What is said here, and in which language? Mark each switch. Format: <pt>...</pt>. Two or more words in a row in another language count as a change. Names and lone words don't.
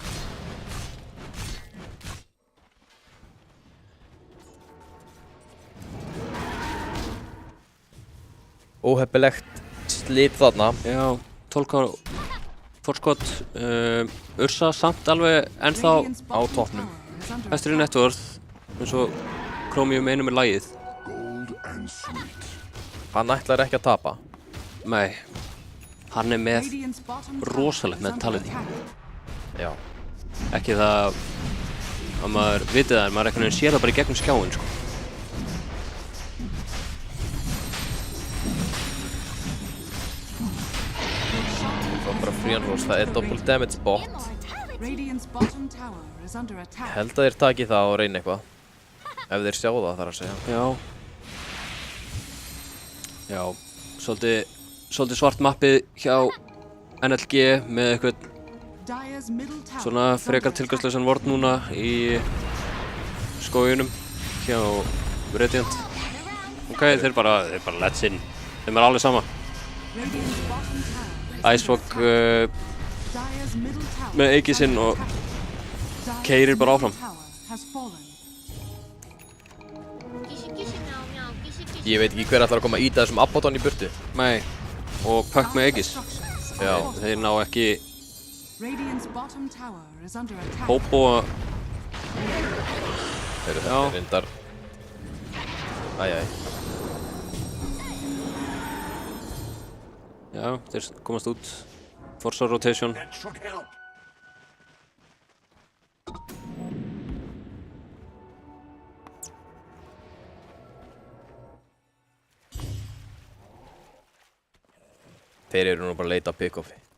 <is>Óheppilegt slit þarna. Já, 12 forskot. Ursa samt alveg ennþá</is> <en>Radiant's</en> <is>á</is> <en>bottom</en> <is>toppnum.</is> <en>tower is under</en> <is>hæstur í</is> <en>attack. net worth</en> <is>eins og Chromium einu með lagið. Hann ætlar ekki að tapa. Nei, hann er með</is> <en>Radiant's bottom tower</en> <is>rosalegt</is> <en>is under</en> <is>mentality.</is> <en>attack.</en> <is>Já. ekki það að maður viti það en maður einhvern veginn sér það bara í gegnum skjáin sko. Það er bara</is> <en>free rose,</en> <is>það er</is> <en>double damage</en> <is>bot.</is> <en>Radiant's bottom tower is under attack.</en> <is>Held að þeir taki það og reyna eitthvað. Ef þeir sjá það þarf að segja. Já, svolítið svart mappið hjá NLG með eitthvað</is> <en>Dire's middle tower</en> <is>svona</is> <en>is</en> <is>frekar</is> <en>under</en> <is>tilgangslausan vörn núna í skóginum hjá Radiant. Ok, þeir bara</is> <en>let's in.</en> <is>Þeim er alveg sama.</is> <en>Radiant's bottom tower is</en> <is>Icewalk</is> <en>Dire's middle tower</en> <is>með</is> <en>is</en> <is>Eiki sinn</is> <en>under</en> <is>og</is> <en>attack.</en> <is>keyrir bara áfram.</is> <en>Dire's tower has fallen.</en> <is>Ég veit ekki hver ætlar að koma að íta þessum Abaddon í burtu. Nei, og Puck með Aegis. Já. Þeir ná ekki</is> <en>Radiant's bottom tower is under attack.</en> <is>Bobo að Heyrðu, Já. þetta er reyndar. Æjæj. Já, þeir komast út. Forza rotation. Þeir eru nú bara að leita að pick-offi.</is>